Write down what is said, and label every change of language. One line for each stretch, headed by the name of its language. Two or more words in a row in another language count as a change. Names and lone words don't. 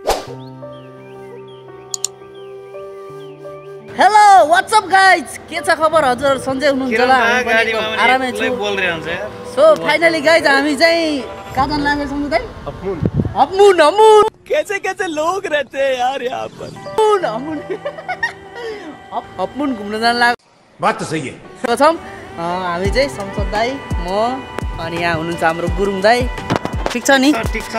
English: hello what's up guys
Nepali: के छ खबर हजुर सन्जय हुनुहुन्छ होला आरामै छु
English: so finally guys
Nepali: हामी चाहिँ कहाँ जान लागेको छौं दाइ अप्मुन
Hindi: कैसे कैसे लोग रहते हैं यार यहाँ पर
Nepali: अप्मुन घुम्न जान लागेको
Hindi: बात त सही है
Nepali: छौं हामी चाहिँ संसद दाइ म अनि यहाँ हुनुहुन्छ हाम्रो गुरुङ दाइ ठीक छ नि ठीक छ